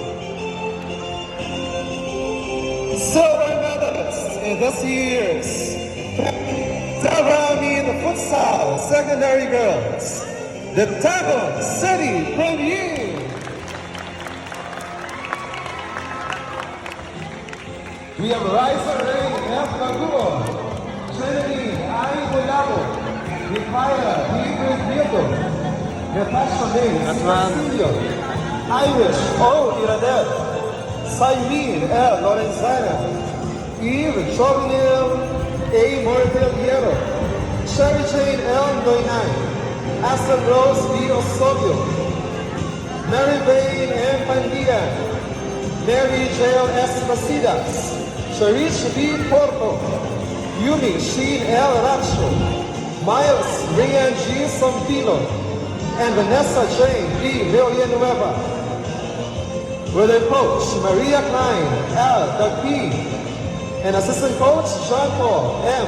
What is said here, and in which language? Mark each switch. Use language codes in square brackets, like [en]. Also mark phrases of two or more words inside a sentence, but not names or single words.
[en] Silver medalist in this year's Delrami the Futsal Secondary Girls, the Tagum City Premier. We have Raisa Ray F. Laguo, Trinity I. Bulabo, Mikaya D. Brillo, Natasha May Castillo, Irish O. Iradel, Sailin L. Lorenzana, Eve Jovenel A. Morteliero, Sherry Jane L. Doinay, Aston Rose B. Osobio, Mary Bain M. Pandia, Mary Jael S. Basidas, Sharish B. Porto, Yumi Sheen L. Racho, Miles Rian G. Sompino, and Vanessa Jane B. Villanueva. With their coach, Maria Klein L. Doug P. and assistant coach, John Paul M.